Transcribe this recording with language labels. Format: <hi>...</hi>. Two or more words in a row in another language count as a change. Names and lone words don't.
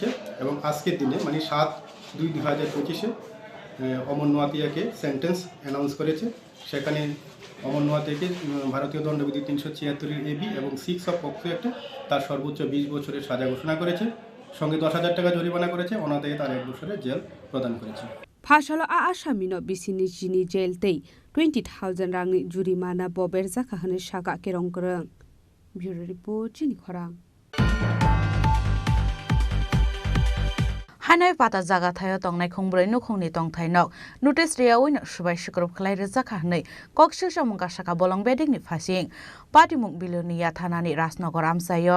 <bn>এবং আজকের দিনে মানে 7/2/2025 অমর নোয়াতিয়াকে</bn> <en>sentence announce</en> <bn>করেছে। সেখানে অমর নোয়াতিয়াকে ভারতীয় দণ্ডবিধি 376 AB এবং 6 পক্সো অ্যাক্টে তার সর্বোচ্চ 20 বছরের সাজা ঘোষণা করেছে, সঙ্গে 10,000 টাকা জরিমানা করেছে, অনাদায়ে তার 1 বছরের জেল প্রদান করেছে।</bn> <trp>Phashalo a Ashamino Bisini Jini Jail Day 20,000 Rang Jurimana Bober Zakahane Shaka Kerongkrang.</trp> <en>Bureau Report</en> <trp>Jini Korang. Hanoi pata jaga thayo tongnai khongbroi nukhongni tongthainok notice ria oino subai sukrop khlai rejak hanei kokshil samungka saka bolong beding ni phasing patimuk bilonia thanani Rajnogor amsayo</trp>